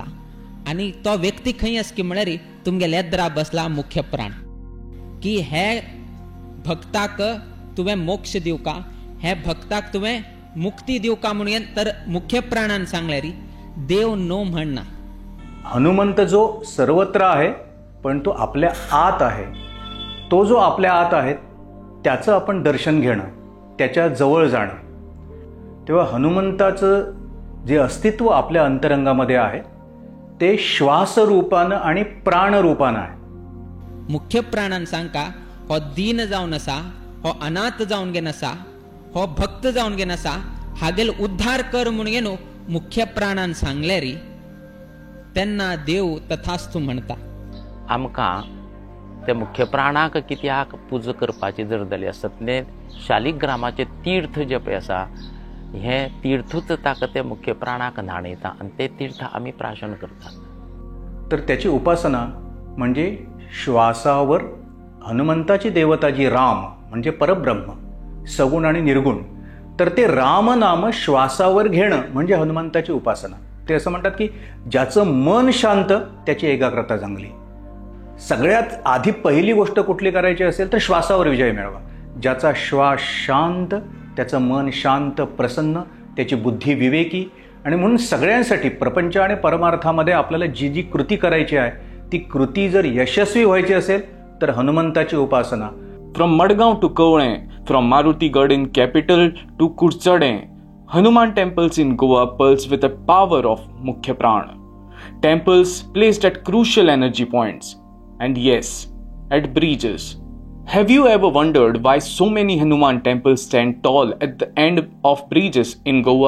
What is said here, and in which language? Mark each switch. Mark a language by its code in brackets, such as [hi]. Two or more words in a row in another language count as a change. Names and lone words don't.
[kok] आणि तो व्यक्ती खंय आसा की म्हळ्यार तुमगे लेद्रा बसला मुख्य प्राण, की हे भक्ताक तुवें मोक्ष दिवका, हे भक्ताक तुवें मुक्ती दिवका म्हणून तर मुख्य प्राणान सांगल्यार देव नो म्हणना. [mr] हनुमंत जो सर्वत्र आहे पण तो आपल्या आत आहे. तो जो आपल्या आत आहे त्याचं आपण दर्शन घेणं, त्याच्या जवळ जाणं. तेव्हा हनुमंताचं जे अस्तित्व आपल्या अंतरंगामध्ये आहे ते श्वासरूपानं आणि प्राणरूपानं आहे. [kok] मुख्य प्राणान सांगता हो दीन जावन आसा, हो अनाथ जावन गेन आसा, हो भक्त जावन गेन आसा, हागेल उद्धार कर म्हणून न्हू मुख्य प्राणान सांगल्यार तेन्ना देव तथास्तु म्हणटा. आमकां ते मुख्य प्राणाक कित्याक पुजा करपाची जर जाली आसत ते शालिग्रामाचे तीर्थ जे पळय आसा हे तीर्थूच ताका ते मुख्य प्राणाक न्हाणयता आणि ते तीर्थ आमी प्राशन करतात. [mr] तर त्याची उपासना म्हणजे श्वासावर हनुमंताची देवता जी राम म्हणजे परब्रह्म, सगुण आणि निर्गुण, तर ते रामनाम श्वासावर घेणं म्हणजे हनुमंताची उपासना. ते असं म्हणतात की ज्याचं मन शांत त्याची एकाग्रता चांगली. सगळ्यात आधी पहिली गोष्ट कुठली करायची असेल तर श्वासावर विजय मिळवा. ज्याचा श्वास शांत त्याचं मन शांत प्रसन्न, त्याची बुद्धी विवेकी. आणि म्हणून सगळ्यांसाठी प्रपंच आणि परमार्थामध्ये आपल्याला जी जी कृती करायची आहे ती कृती जर यशस्वी व्हायची असेल तर हनुमंताची उपासना. [en] From Madgaon to Kovne, from Marutigarh in capital to Kurchade, Hanuman temples in Goa pulse with the power of Mukhya Pran. Temples placed at crucial energy points. And yes, at bridges. Have you ever wondered why so many Hanuman temples stand tall at the end of bridges in Goa?